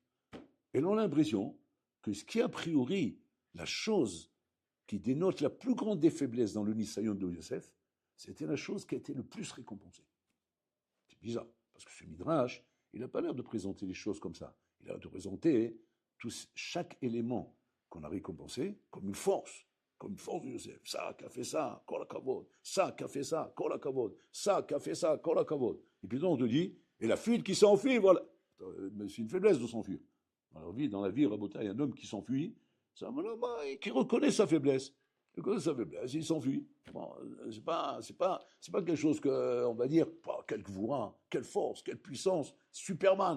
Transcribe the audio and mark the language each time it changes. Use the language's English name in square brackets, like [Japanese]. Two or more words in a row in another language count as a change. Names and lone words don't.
[French] Et on a l'impression que ce qui, a priori, la chose qui dénote la plus grande des faiblesses dans le Nisayon de Yosef, c'était la chose qui a été le plus récompensée. C'est bizarre, parce que ce Midrash, il n'a pas l'air de présenter les choses comme ça. Il a l'air de présenter chaque élément qu'on a récompensé comme une force de Yosef. Ça qui a fait ça, [Hebrew] כל הכבוד. [French] Ça qui a fait ça, [Hebrew] כל הכבוד. [French] Ça qui a fait ça, [Hebrew] כל הכבוד. [French] Et puis donc on te dit, et la fuite qui s'enfuit, voilà. Mais c'est une faiblesse de s'enfuir. Dans la vie, Rabotai, il y a un homme qui s'enfuit, qui reconnaît sa faiblesse. De cause de sa faiblesse, il s'enfuit. Bon, c'est pas quelque chose que, on va dire, oh, quel gvura, quelle force, quelle puissance, Superman.